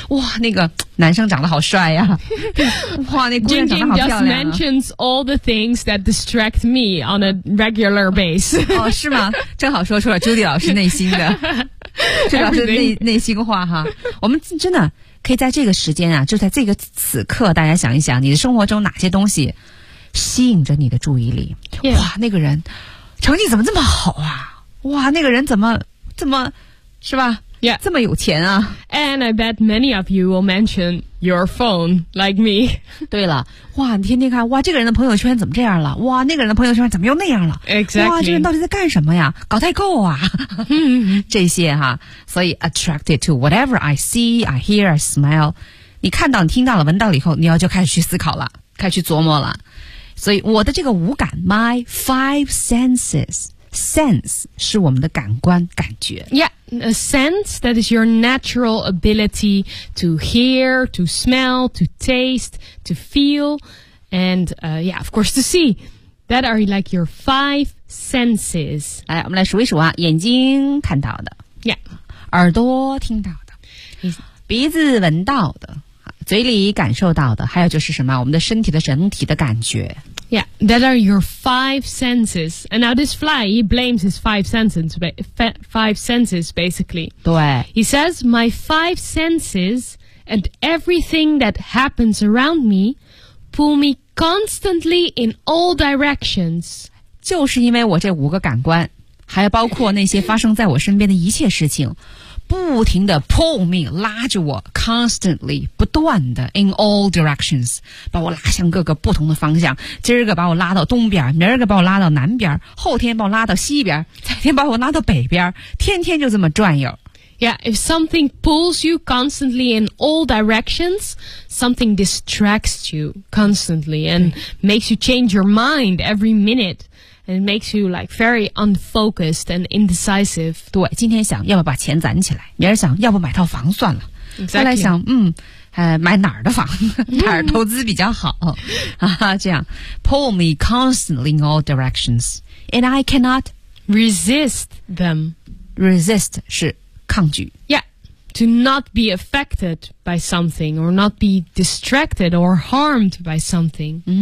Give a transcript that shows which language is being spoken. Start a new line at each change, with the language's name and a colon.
Chinese: 哇，那个男生长得好帅呀！哇，那姑娘长得好漂亮。
English: Jingjing just mentions all the things that distract me on a regular base.
Chinese: 哦，是吗？正好说出了 Judy 老师内心的，这老师内心话哈。我们真的可以在这个时间啊，就在这个此刻，大家想一想，你的生活中哪些东西吸引着你的注意力？
English: Yeah.
Chinese: 哇，那个人成绩怎么这么好啊？哇，那个人怎么是吧？
English: Yeah.
Chinese: 这么有钱啊。
English: And I bet many of you will mention your phone, like me.
Chinese: 对了。哇，你天天看，哇，这个人的朋友圈怎么这样了？哇，那个人的朋友圈怎么又那样了？
English: Exactly.
Chinese: 哇，这人到底在干什么呀？搞代购啊。这些哈。所以
English: attracted to whatever I see, I hear, I smell.
Chinese: 你看到，你听到了，闻到了以后，你要就开始去思考了，开始去琢磨了。所以我的这个五感 ,
English: my five senses,
Chinese: Sense 是我们的感官感觉
English: Yeah, a sense that is your natural ability to hear, to smell, to taste, to feel, and yeah, of course to see. That are like your five senses.
Chinese: 来，我们来数一数啊，眼睛看到的
English: Yeah,
Chinese: 耳朵听到的，鼻子闻到的，嘴里感受到的，还有就是什么，我们的身体的整体的感觉
English: Yeah, that are your five senses. And now this fly, he blames his five senses, basically.
Chinese: 对。
English: He says, my five senses and everything that happens around me pull me constantly in all directions.
Chinese: 就是因为我这五个感官还包括那些发生在我身边的一切事情不停地
English: pull me,
Chinese: 拉着我 constantly, 不断地
English: in all directions,
Chinese: 把我拉向各个不同的方向。今儿个把我拉到东边，明儿个把我拉到南边，后天把我拉到西边，再天把我拉到北边，天天就这么转悠。
English: Yeah, if something pulls you constantly in all directions, something distracts you constantly and makes you change your mind every minute. And it makes you like very unfocused and indecisive.
Chinese: 对，今天想要不把钱攒起来，明儿想要不买套房算了。
English: Exactly.
Chinese: 后来想，买哪儿的房，哪儿投资比较好啊？
English: 这样 pull me constantly in all directions, and I cannot resist them.
Chinese: Resist 是抗拒。
English: Yeah, to not be affected by something or not be distracted or harmed by something.